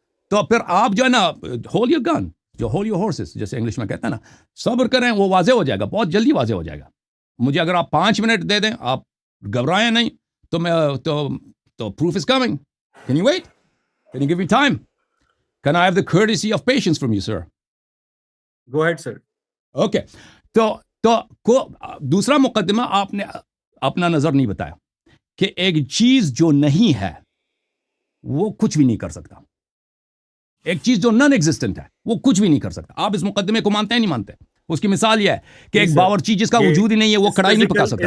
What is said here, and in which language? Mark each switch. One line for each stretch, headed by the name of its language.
Urdu: تو پھر آپ جو ہے نا ہولڈ یور گن, جو ہولڈ یور ہارسز جیسے انگلش میں کہتے ہیں نا, صبر کریں, وہ واضح ہو جائے گا, بہت جلدی واضح ہو جائے گا. مجھے اگر آپ 5 منٹ دے دیں, آپ گھبرائیں نہیں, تو میں تو
English: proof is coming. Can you wait? Can you give me time? Can I have the courtesy of patience from you, sir? Go ahead, sir. Okay.
Urdu: تو دوسرا مقدمہ آپ نے اپنا نظر نہیں بتایا کہ ایک چیز جو نہیں ہے وہ کچھ بھی نہیں کر سکتا. ایک چیز جو نان ایگزسٹنٹ ہے وہ کچھ بھی نہیں کر سکتا. آپ اس مقدمے کو مانتے ہیں نہیں مانتے؟ اس کی مثال یہ ہے کہ ایک باورچی جس کا وجود ہی نہیں ہے وہ کڑھائی نہیں پکا سکتا.